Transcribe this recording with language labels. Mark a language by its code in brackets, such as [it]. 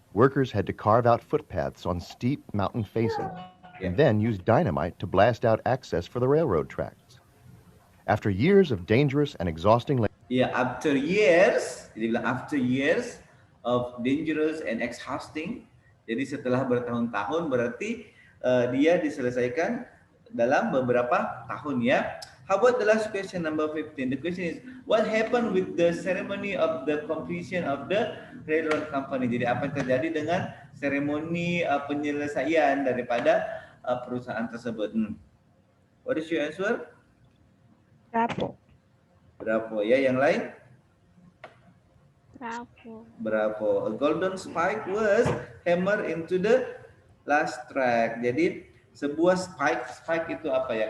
[en] Workers had to carve out footpaths on steep mountain faces and then use dynamite to blast out access for the railroad tracks. After years of dangerous and exhausting labor. Yeah, after years, [id] jadi bilang [en] after years of dangerous and exhausting. [id] Jadi setelah bertahun-tahun berarti dia diselesaikan dalam beberapa tahun, ya. [en] How about the last question, number 15? The question is, what happened with the ceremony of the completion of the railroad company? [id] Jadi apa yang terjadi dengan seremoni penyelesaian daripada perusahaan tersebut? [en] What is your answer? Bravo. [id] Bravo, ya. Yang lain? [en] Bravo. Bravo. A golden spike was hammered into the last track. [id] Jadi sebuah [en] spike [id] itu apa, ya?